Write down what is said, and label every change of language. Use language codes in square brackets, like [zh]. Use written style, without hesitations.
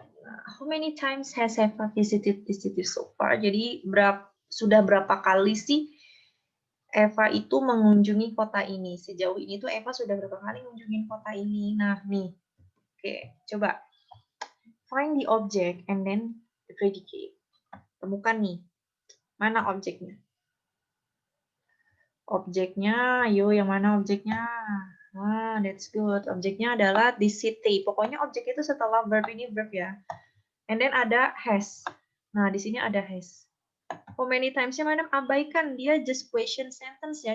[en] How many times has Eva visited this city so far? [id] Jadi sudah berapa kali sih Eva itu mengunjungi kota ini? Sejauh ini tuh Eva sudah berapa kali mengunjungi kota ini? Nah, nih. Oke, coba. [en] Find the object and then the predicate. [id] Temukan nih. Mana objeknya? Objeknya, ayo yang mana objeknya? Ah, [en] that's good. [id] Objeknya adalah the city. Pokoknya objek itu setelah verb ini verb ya. [en] And then [id] ada has. Nah, di sini ada has. How many times-nya, madam? Abaikan. Dia just question sentence ya.